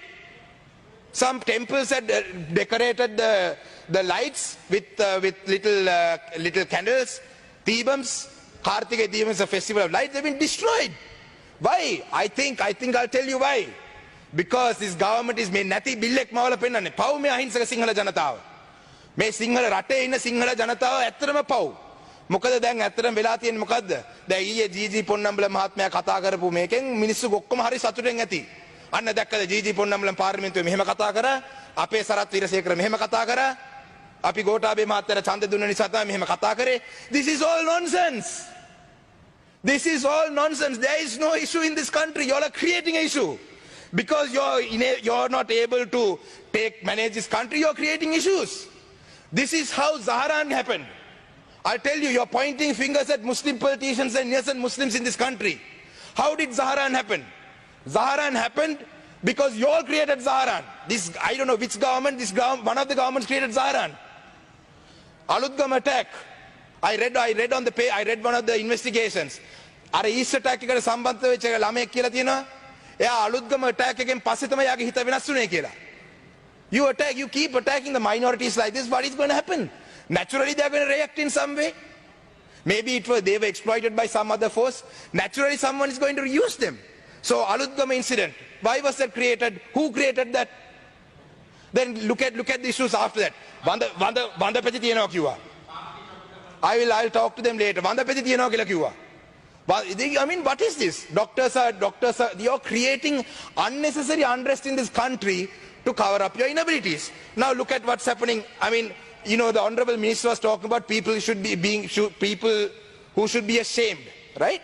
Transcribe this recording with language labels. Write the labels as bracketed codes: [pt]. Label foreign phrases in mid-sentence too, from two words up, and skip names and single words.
[en] Some temples had decorated the lights with little candles, Deepams. Kartigai Deepam is a festival of lights. They've been destroyed. Why? I think I'll tell you why. Because this government is [si] මේ නැති බිල්ලෙක් මවල පෙන්නන්නේ. පව් මේ අහිංසක සිංහල ජනතාව. මේ සිංහල රටේ ඉන්න සිංහල ජනතාව ඇත්තටම පව්. මොකද දැන් ඇත්තටම වෙලා තියෙන්නේ මොකද්ද? දැන් ඊයේ ජීජී පොන්නම්බල මහත්මයා කතා කරපු මේකෙන් මිනිස්සු ඔක්කොම හරි සතුටෙන් ඇති. අන්න දැක්කද ජීජී පොන්නම්බල පාර්ලිමේන්තුවේ මෙහෙම කතා කරා. අපේ සරත් වීරසේකර මෙහෙම කතා කරා. අපි ගෝඨාභය මහත්තයාට ඡන්ද දුන්න නිසා තමයි මෙහෙම කතා කරේ. [en] This is all nonsense. This is all nonsense. There is no issue in this country. You all are creating an issue. Because you're not able to manage this country, you're creating issues. This is how Zaharan happened. I'll tell you, you're pointing fingers at Muslim politicians and innocent Muslims in this country. How did Zaharan happen? Zaharan happened because you all created Zaharan. This, I don't know which government, one of the governments created Zaharan. Alutgam attack. I read one of the investigations. Are East attack [si] eකට සම්බන්ධ වෙච්ච ළමයෙක් කියලා තියෙනවා. එයා අලුත්ගම attack එකෙන් පස්සේ තමයි යාගේ හිත වෙනස් වුනේ කියලා. [en] You keep attacking the minorities like this, what is going to happen? Naturally they are going to react in some way. Maybe they were exploited by some other force. Naturally someone is going to use them. So Alutgama incident, why was that created? Who created that? Then look at the issues after that. [si] වන්දපති තියනවා කිව්වා. [en] I'll talk to them later. [si] වන්දපති තියනවා කියලා කිව්වා. [en] I mean, what is this? Doctors are, you're creating unnecessary unrest in this country to cover up your inabilities. Now look at what's happening. I mean, the Honorable Minister was talking about people who should be ashamed, right?